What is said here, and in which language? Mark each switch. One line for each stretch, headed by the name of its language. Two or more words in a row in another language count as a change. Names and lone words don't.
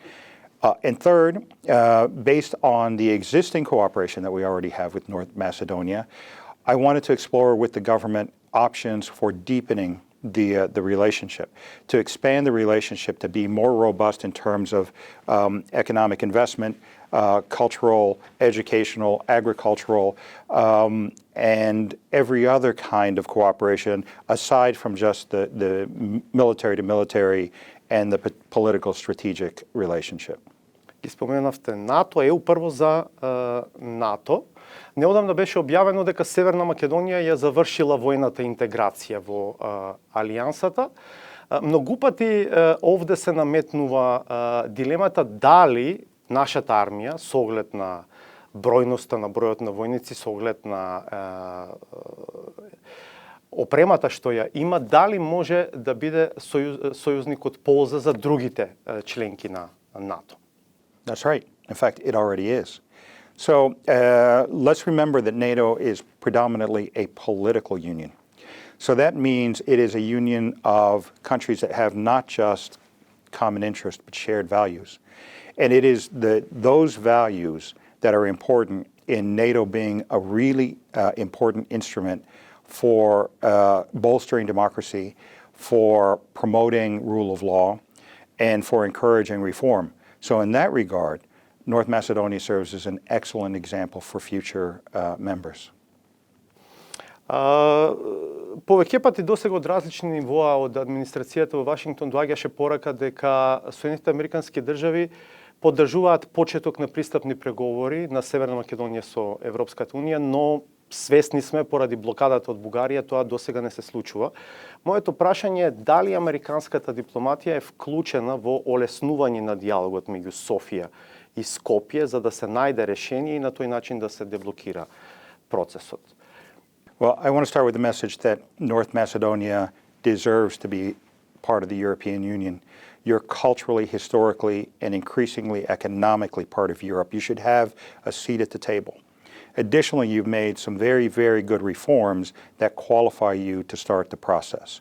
English: And third, based on the existing cooperation that we already have with North Macedonia, I wanted to explore with the government options for deepening the relationship, to expand the relationship to be more robust in terms of economic investment, cultural, educational, agricultural, and every other kind of cooperation aside from just the military to military and the political strategic relationship.
Macedonian: Ги споменавте НАТО, ЕУ прво за НАТО. Неодамна беше објавено дека Северна Македонија ја завршила војната интеграција во алијансата. Многу пати овде се наметнува дилемата дали нашата армија, со оглед на бројноста на бројот на војници, со оглед на опремата што ја има, дали може да биде сојузник од полза за другите членки на НАТО?
English: That's right. In fact, it already is. So let's remember that NATO is predominantly a political union. So that means it is a union of countries that have not just common interest, but shared values. And it is those values that are important in NATO being a really important instrument for bolstering democracy, for promoting rule of law, and for encouraging reform. So in that regard, North Macedonia serves as an excellent example for future members.
Macedonian: Повеќе пати досега од различни нивоа од администрацијата во Вашингтон доаѓаше порака дека Соединетите Американски држави поддржуваат почеток на пристапни преговори на Северна Македонија со Европската унија, но свесни сме поради блокадата од Бугарија тоа досега не се случува. Моето прашање е дали американската дипломатија е вклучена во олеснување на диалогот меѓу Софија и Скопје за да се најде решение и на тој начин да се деблокира процесот.
English: Well, I want to start with the message that North Macedonia deserves to be part of the European Union. You're culturally, historically, and increasingly economically part of Europe. You should have a seat at the table. Additionally, you've made some very, very good reforms that qualify you to start the process.